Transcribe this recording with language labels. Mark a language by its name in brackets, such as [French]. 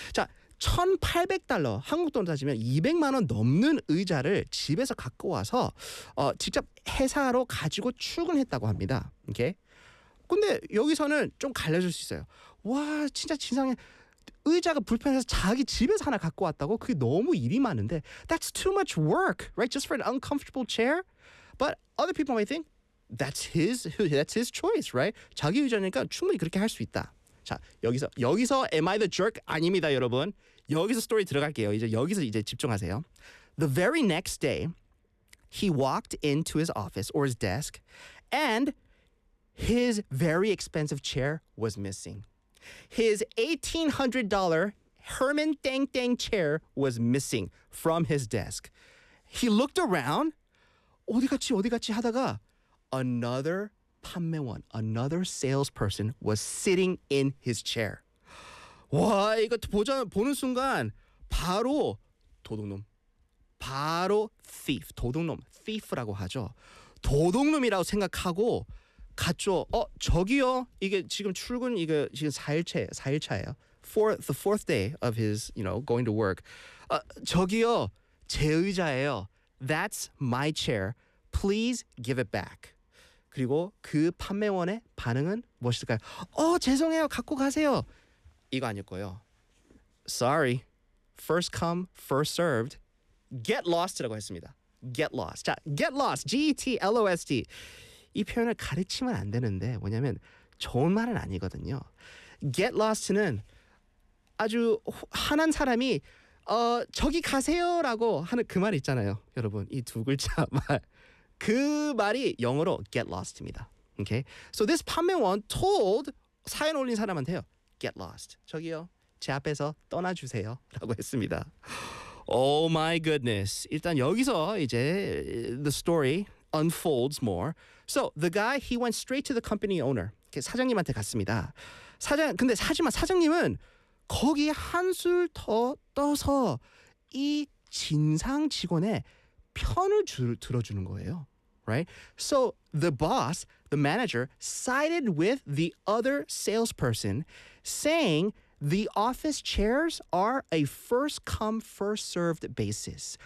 [Korean] 자, 1,800달러 한국 돈으로 따지면 200만 원 넘는 의자를 집에서 갖고 와서 직접 회사로 가지고 출근했다고 합니다. 이렇게. 근데 여기서는 좀 갈려질 수 있어요. 와, 진짜 진상해. 의자가 불편해서 자기 집에서 하나 갖고 왔다고? 그게 너무 일이 많은데. [English] That's too much work, right? Just for an uncomfortable chair. But other people might think that's his choice, right? [Korean] 자기 의자니까 충분히 그렇게 할 수 있다. 자, 여기서 [English] am I the jerk? [Korean] 아닙니다, 여러분. 여기서 스토리 들어갈게요. 이제 여기서 이제 집중하세요. [English] The very next day, he walked into his office or his desk and his very expensive chair was missing. His $1,800 Herman Dang Dang chair was missing from his desk. He looked around. [Korean] 어디 갔지 하다가 [English] another 판매원, another salesperson was sitting in his chair. [Korean] 와, 이거 보는 순간 바로 도둑놈. 바로 thief, 도둑놈, thief라고 하죠. 도둑놈이라고 생각하고 갔죠. 저기요. 이게 지금 출근 이게 지금 4일차예요. [English] For the fourth day of his, you know, going to work. [Korean] 저기요. 제 의자예요. [English] That's my chair. Please give it back. [Korean] 그리고 그 판매원의 반응은 무엇일까요? 죄송해요. 갖고 가세요. 이거 아닐 거예요. Sorry. [English] First come, first served. Get lost라고 했습니다. Get lost. 자, get lost. G-E-T-L-O-S-T. [Korean] 이 표현을 가르치면 안 되는데 뭐냐면 좋은 말은 아니거든요. Get lost는 아주 화난 사람이 저기 가세요라고 하는 그 말 있잖아요. 여러분, 이 두 글자 말. 그 말이 영어로 get lost입니다. Okay? [English] So this 판매원 told [Korean] 사연 올린 사람한테요. [English] Get lost. 저기요. [Korean] 제 앞에서 떠나주세요. 라고 했습니다. [English] Oh my goodness. [Korean] 일단 여기서 이제 [English] the story unfolds more. So the guy, he went straight to the company owner. [Korean] 사장님한테 갔습니다. 하지만 사장님은 거기 한 술 더 떠서 이 진상 직원의 편을 들어주는 거예요. [English] Right? So the boss, the manager, sided with the other salesperson saying the office chairs are a first come, first served basis.